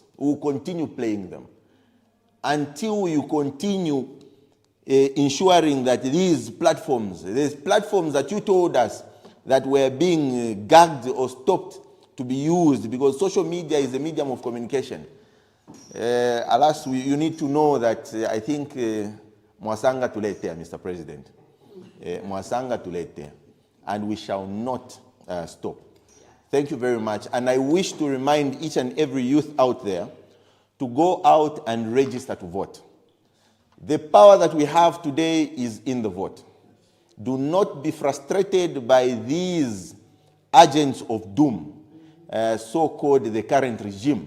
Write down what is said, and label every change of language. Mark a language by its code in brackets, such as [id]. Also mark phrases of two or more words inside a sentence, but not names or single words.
[en] We'll continue playing them until you continue ensuring that these platforms that you told us that were being gagged or stopped to be used, because social media is a medium of communication. Alas, you need to know that I think [bem] Mwasanga tulete, [en] Mr. President. [bem] Mwasanga tulete. [en] And we shall not stop. Thank you very much. And I wish to remind each and every youth out there to go out and register to vote. The power that we have today is in the vote. Do not be frustrated by these agents of doom, so-called the current regime.